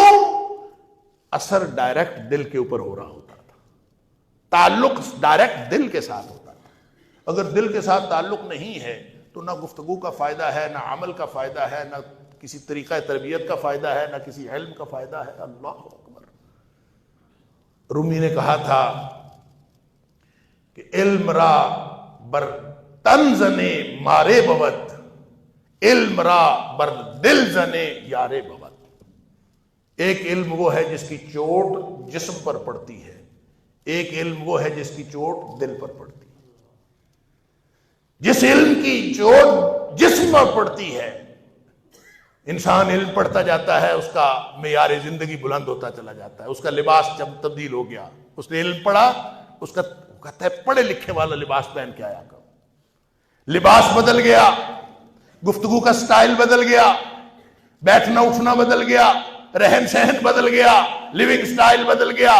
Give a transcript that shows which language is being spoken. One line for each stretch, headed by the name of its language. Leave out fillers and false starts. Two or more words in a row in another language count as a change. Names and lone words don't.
Urdu: اثر ڈائریکٹ دل کے اوپر ہو رہا ہوتا تھا، تعلق ڈائریکٹ دل کے ساتھ ہوتا تھا۔ اگر دل کے ساتھ تعلق نہیں ہے تو نہ گفتگو کا فائدہ ہے، نہ عمل کا فائدہ ہے، نہ کسی طریقہ تربیت کا فائدہ ہے، نہ کسی علم کا فائدہ ہے۔ اللہ اکبر۔ رومی نے کہا تھا کہ
Persian: علم را بر تن زنے مارے بود، علم را بر دل زنے یارے بود۔
Urdu: ایک علم وہ ہے جس کی چوٹ جسم پر پڑتی ہے، ایک علم وہ ہے جس کی چوٹ دل پر پڑتی ہے۔ جس علم کی چوٹ جسم پر پڑتی ہے، انسان علم پڑھتا جاتا ہے، اس کا معیار زندگی بلند ہوتا چلا جاتا ہے، اس کا لباس جب تبدیل ہو گیا، اس نے علم پڑھا، اس کا کہتا ہے پڑھے لکھے والا لباس پہن کے آیا کرو، لباس بدل گیا، گفتگو کا سٹائل بدل گیا، بیٹھنا اٹھنا بدل گیا، رہن سہن بدل گیا،
English: living style
Urdu: بدل گیا۔